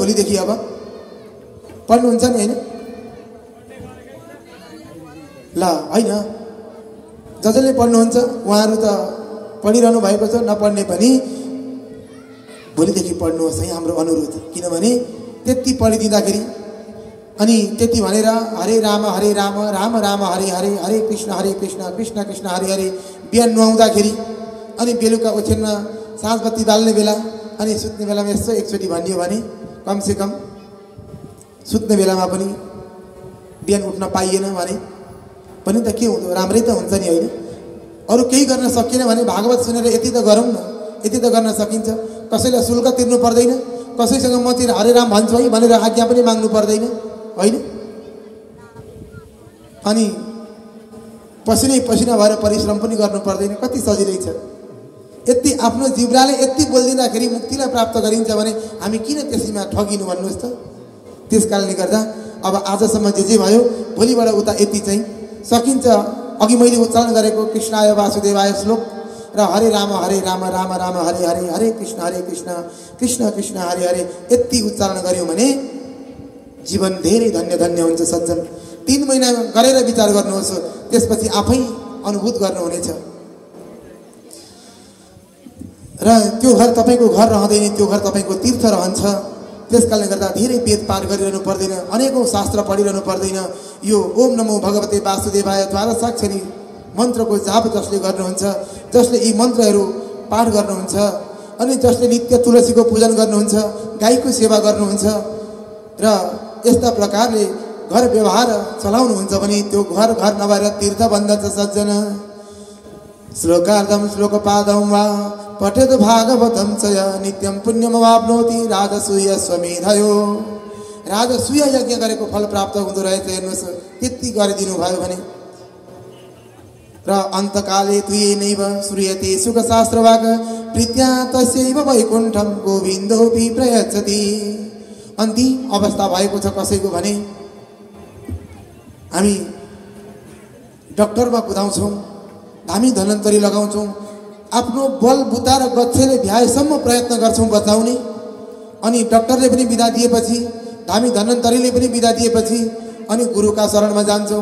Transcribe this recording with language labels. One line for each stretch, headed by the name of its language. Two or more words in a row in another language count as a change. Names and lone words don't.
Nepali: भोलिदेखि अब पढ्नुहुन्छ नि हैन? ल हैन, जसले पढ्नुहुन्छ उहाँहरू त पढिरहनु भएको छ, नपढ्ने पनि भोलिदेखि पढ्नुहोस् है, हाम्रो अनुरोध। किनभने त्यति पढिदिँदाखेरि अनि त्यति भनेर
Sanskrit: हरे राम राम राम हरे हरे, हरे कृष्ण कृष्ण कृष्ण हरे हरे
Nepali: बिहान नुहाउँदाखेरि अनि बेलुका ओछ्यानमा साँझ बत्ती बाल्ने बेला अनि सुत्ने बेलामा यसो एकचोटि भनियो भने कमसेकम सुत्ने बेलामा पनि बिहान उठ्न पाइएन भने पनि त के हुँदो, राम्रै त हुन्छ नि हैन। अरू केही गर्न सकिएन भने भागवत सुनेर यति त गरौँ न, यति त गर्न सकिन्छ। कसैलाई शुल्क तिर्नु पर्दैन, कसैसँग म तिर
Sanskrit: हरे राम
Nepali: भन्छु है भनेर आज्ञा पनि माग्नु पर्दैन हैन। अनि पसिना भएर परिश्रम पनि गर्नु पर्दैन, कति सजिलै छ। यति आफ्नो जिब्राले यति बोलिदिँदाखेरि मुक्तिलाई प्राप्त गरिन्छ भने हामी किन त्यसैमा ठगिनु भन्नुहोस् त। त्यसकारणले गर्दा अब आजसम्म जे भयो भोलिबाट उता यति चाहिँ सकिन्छ। अघि मैले उच्चारण गरेको
Sanskrit: कृष्णाय वासुदेवाय
Nepali: श्लोक र
Sanskrit: हरे राम राम राम हरे हरे, हरे कृष्ण कृष्ण कृष्ण हरे हरे
Nepali: यति उच्चारण गर्यौँ भने जीवन धेरै धन्य धन्य हुन्छ सज्जन। 3 महिना गरेर विचार गर्नुहोस्, त्यसपछि आफै अनुभूत गर्नुहुनेछ। र त्यो घर तपाईँको घर रहँदैन, त्यो घर तपाईँको तीर्थ रहन्छ। त्यसकारणले गर्दा धेरै वेद पाठ गरिरहनु पर्दैन, अनेकौं शास्त्र पढिरहनु पर्दैन। यो
Sanskrit: ओम नमो भगवते वासुदेवाय
Nepali: द्वादशाक्षरी मन्त्रको जाप जसले गर्नुहुन्छ, जसले यी मन्त्रहरू पाठ गर्नुहुन्छ अनि जसले नित्य तुलसीको पूजन गर्नुहुन्छ, गाईको सेवा गर्नुहुन्छ र यस्ता प्रकारले घर व्यवहार चलाउनुहुन्छ भने त्यो घर घर नभएर तीर्थ बन्दछ सज्जन।
Sanskrit: श्लोकार्धम श्लोकपादम वा पठेत भागवतम च नित्यम पुण्यमवाप्नोति राजसूय स्वमेधयो।
Nepali: राजसूय यज्ञ गरेको फल प्राप्त हुँदो रहेछ। हेर्नुहोस्, त्यति गरिदिनु भयो भने र
Sanskrit: अन्तकाले तुयेनैव श्रूयते सुखशास्त्रवाक् प्रीत्या तस्यैव वैकुण्ठम गोविन्दोऽपि प्रयच्छति।
Nepali: अन्तिम अवस्था भएको छ कसैको भने हामी डाक्टरमा कुदाउँछौँ, धामी धनन्तरी लगाउँछौँ, आफ्नो बल बुता र गच्छेले भ्याएसम्म प्रयत्न गर्छौँ बचाउने। अनि डाक्टरले पनि बिदा दिएपछि, धामी धनन्तरीले पनि बिदा दिएपछि अनि गुरुका शरणमा जान्छौँ।